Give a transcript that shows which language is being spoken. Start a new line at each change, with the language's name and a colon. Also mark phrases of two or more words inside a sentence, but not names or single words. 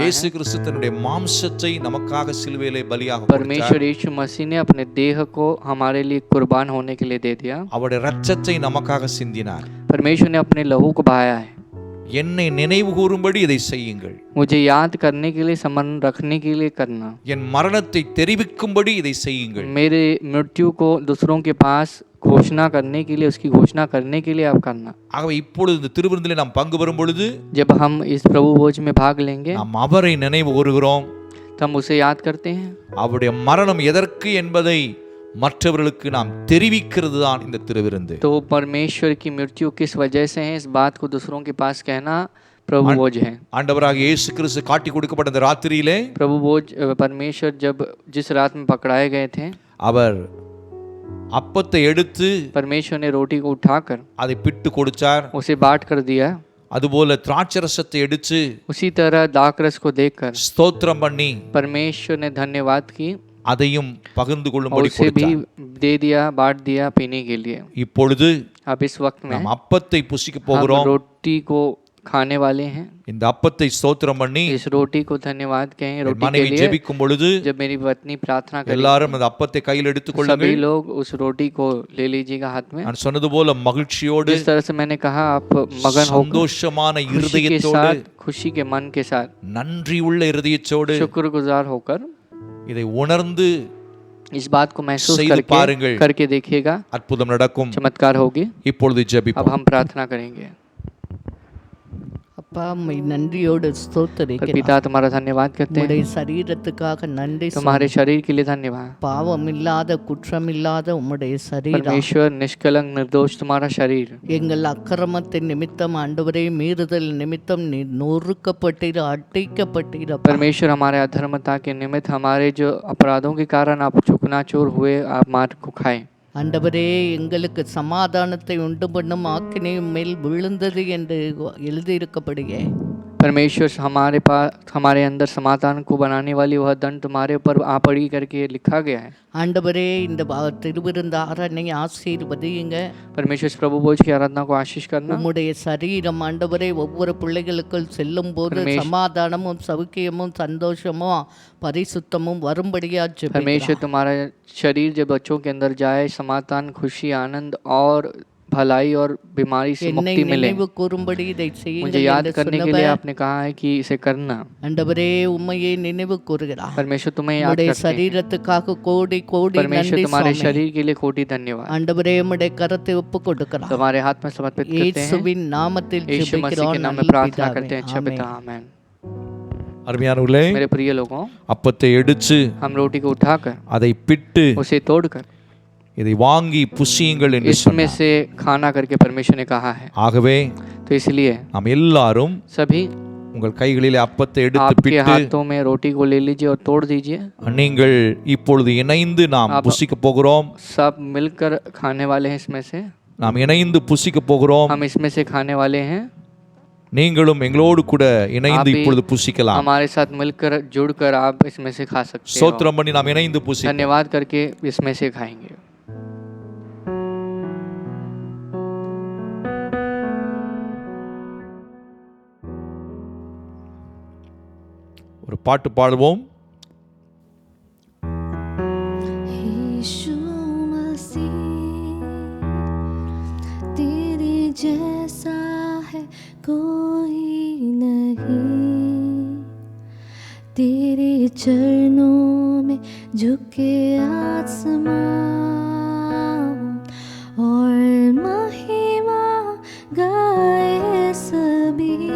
Tamil: இயேசு
Hindi: है।
Tamil: கிறிஸ்து தன்னுடைய மாம்சத்தை நமக்காக சிலுவையிலே பலியாக கொடுத்தார்.
Hindi: परमेश्वर यीशु मसीह ने अपने देह को हमारे लिए कुर्बान होने के लिए दे दिया।
Tamil: அவருடைய இரத்தத்தை நமக்காக சிந்தினார்.
Hindi: परमेश्वर ने अपने लहू को बहाया है।
Tamil: என்னை நினைவு கூறும்படி இதை செய்யுங்கள்.
Hindi: मुझे याद करने के लिए, स्मरण रखने के लिए करना।
Tamil: என் மரணத்தை தெரிவிக்கும்படி இதை செய்யுங்கள்.
Hindi: मेरे मृत्यु को दूसरों के पास घोषणा करने के लिए, उसकी घोषणा करने के लिए आप करना।
Tamil: ஆகவே இப்பொழுது இந்த திருவிருந்திலே நாம் பங்கு பெறும் பொழுது
Hindi: जब हम इस प्रभु भोज में भाग लेंगे,
Tamil: நாம் அவரை நினைவு கூறுகிறோம்.
Hindi: तो हम उसे याद करते हैं।
Tamil: அவருடைய மரணம் எதற்கு என்பதை மற்றவர்களுக்கு நாம் தெரிவிக்கிறது தான் இந்த திருவிருந்து.
Hindi: तो परमेश्वर की मृत्यु किस वजह से है, इस बात को दूसरों के पास कहना प्रभु भोज है।
Tamil: ஆண்டவராக இயேசு கிறிஸ்து காட்டி கொடுக்கப்பட்ட அந்த ராத்திரியிலே
Hindi: प्रभु भोज परमेश्वर जब जिस रात में पकड़ाए गए थे,
Tamil: அவர் அப்பத்தை எடுத்து
Hindi: परमेश्वर ने रोटी को उठाकर
Tamil: அதை பிட்டு கொடுத்தார்.
Hindi: उसे बांट कर दिया।
Tamil: அதுபோல திராட்சரசத்தை எடுத்து
Hindi: उसी तरह दाखरस को देखकर
Tamil: ஸ்தோத்திரம் பண்ணி
Hindi: परमेश्वर ने धन्यवाद की
Tamil: அதையும் பகிர்ந்து
Hindi: और
Tamil: கொள்ளும்படி
Hindi: उसे भी
Tamil: கொடுத்தார்.
Hindi: दे दिया, बांट दिया पीने के लिए।
Tamil: இப்பொழுது
Hindi: अब इस वक्त में
Tamil: நாம் அப்பத்தை புசிக்க
Hindi: हम
Tamil: போகிறோம்.
Hindi: रोटी को खाने वाले हैं।
Tamil: இந்த அப்பத்தை ஸ்தோத்திரம் பண்ணி
Hindi: इस रोटी को धन्यवाद कहें।
Tamil: என்
Hindi: रोटी के
Tamil: மனைவி
Hindi: लिए
Tamil: ஜெபிக்கும் பொழுது
Hindi: जब मेरी पत्नी प्रार्थना करेगी,
Tamil: எல்லாரும் அந்த அப்பத்தை கையில் எடுத்துக்
Hindi: सभी
Tamil: கொள்ளுங்கள்.
Hindi: लोग उस रोटी को ले लीजिएगा हाथ में।
Tamil: நான் சொன்னது போல மகிழ்ச்சியோடு
Hindi: जिस तरह से मैंने कहा, आप मगन होकर
Tamil: சந்தோஷமான
Hindi: खुशी के
Tamil: இருதயத்தோடு
Hindi: साथ, खुशी के मन के साथ,
Tamil: நன்றி உள்ள இருதயத்தோடு
Hindi: शुक्रगुजार होकर
Tamil: இதை உணர்ந்து
Hindi: इस बात को महसूस
Tamil: செய்து பாருங்கள்.
Hindi: करके देखिएगा,
Tamil: அற்புதம் நடக்கும்.
Hindi: चमत्कार होगी।
Tamil: இப்பொழுது
Hindi: अब
Tamil: ஜெபிப்போம்.
Hindi: हम प्रार्थना करेंगे।
Tamil: அப்பா உம்மை நன்றியோடு
Hindi: पर
Tamil: ஸ்தோத்திரிக்கிறேன்.
Hindi: पिता तुम्हारा धन्यवाद करते
Tamil: உம்முடைய
Hindi: हैं,
Tamil: சரீரத்துக்காக நன்றி
Hindi: तुम्हारे शरीर के लिए धन्यवाद।
Tamil: பாவமில்லாத குற்றமில்லாத உம்முடைய சரீரம்
Hindi: परमेश्वर निष्कलंक निर्दोष तुम्हारा शरीर
Tamil: எங்கள் அக்கிரமத்தின் நிமித்தம் ஆண்டவரே மீறுதல் நிமித்தம் நீ நொறுக்கப்பட்டீர அடிக்கப்பட்டீர
Hindi: परमेश्वर हमारे अधर्मता के निमित्त, हमारे जो अपराधों के कारण आप चुकनाचूर हुए, आप मार को खाए।
Tamil: ஆண்டவரே எங்களுக்கு சமாதானத்தை உண்டு பண்ணும் ஆக்கினை மேல் விழுந்தது என்று எழுதியிருக்கப்படுகிறே
Hindi: परमेश्वर हमारे पास, हमारे अंदर समाधान को बनाने वाली वह दंड तुम्हारे ऊपर आ पड़ी करके लिखा गया है।
Tamil: ஆண்டவரே இந்த திருவிருந்த ஆராதனை ஆசீர்வதியுங்க.
Hindi: परमेश्वर इस प्रभु भोज की आराधना को आशीष करना।
Tamil: உம்முடைய சரீரம் ஆண்டவரே ஒவ்வொரு பிள்ளைகளுக்குள் செல்லும் போது சமாதானமும் சௌக்கியமும் சந்தோஷமும் பரிசுத்தமும் வரும்படியா
Hindi: परमेश्वर तुम्हारा शरीर जब बच्चों के अंदर जाए, समाधान, खुशी, आनंद और भलाई और बीमारी से
Tamil: என்னை
Hindi: मुक्ति मिले।
Tamil: நினைவு கூறும்படி இதை
Hindi: मुझे
Tamil: செய்யுங்கள்
Hindi: याद
Tamil: என்று
Hindi: करने के
Tamil: சொன்னவர்
Hindi: लिए आपने कहा है कि इसे करना।
Tamil: ஆண்டவரே உம்மையே நினைவு கூறுகிறார்.
Hindi: परमेश्वर तुम्हें याद
Tamil: உம்முடைய
Hindi: करते हैं।
Tamil: சரீரத்துக்காக கோடி கோடி
Hindi: परमेश्वर
Tamil: நன்றி
Hindi: तुम्हारे
Tamil: சுவாமி.
Hindi: शरीर के लिए कोटि धन्यवाद।
Tamil: ஆண்டவரே உம்முடைய கரத்தை ஒப்பு கொடுக்கிறார்.
Hindi: तुम्हारे हाथ में समर्पित करते हैं।
Tamil: இயேசுவின் நாமத்தில்
Hindi: यीशु मसीह
Tamil: ஜெபிக்கிறோம்
Hindi: के नाम में
Tamil: நல்ல
Hindi: प्रार्थना करते हैं। अच्छा
Tamil: பிதாவே.
Hindi: पिता,
Tamil: ஆமென்.
Hindi: आमेन।
Tamil: அருமையானவர்களே,
Hindi: मेरे प्रिय लोगों,
Tamil: அப்பத்தை எடுத்து
Hindi: हम रोटी को उठाकर
Tamil: அதை பிட்டு
Hindi: उसे तोड़कर
Tamil: இதை வாங்கி புசியுங்கள் என்று
Hindi: इसमें
Tamil: சொன்னார்.
Hindi: से खाना करके परमेश्वर ने कहा है।
Tamil: ஆகவே
Hindi: तो इसलिए
Tamil: நாம் எல்லாரும்
Hindi: सभी
Tamil: உங்கள் கைகளிலே அப்பத்தை எடுத்து
Hindi: आपके
Tamil: பிட்டு
Hindi: हाथों में रोटी को ले लीजिए और तोड़ दीजिए।
Tamil: நீங்கள் இப்பொழுது இணைந்து நாம் புசிக்க போகிறோம்.
Hindi: सब मिलकर खाने वाले हैं इसमें से।
Tamil: நாம் இணைந்து புசிக்க போகிறோம்.
Hindi: हम इसमें से खाने वाले हैं।
Tamil: நீங்களும் எங்களோடு கூட இணைந்து
Hindi: आप भी
Tamil: இப்பொழுது புசிக்கலாம்.
Hindi: हमारे साथ मिलकर जुड़कर आप इसमें से खा सकते हो।
Tamil: ஸ்தோத்திரம் பண்ணி நாம் இணைந்து புசி.
Hindi: धन्यवाद करके इसमें से खाएंगे।
Tamil: ஒரு பாட்டு பாடுவோம்.
Hindi: यीशु मसीह तेरे जैसा है कोई नहीं, तेरे चरणों में झुके आसमान और महिमा गाए सभी।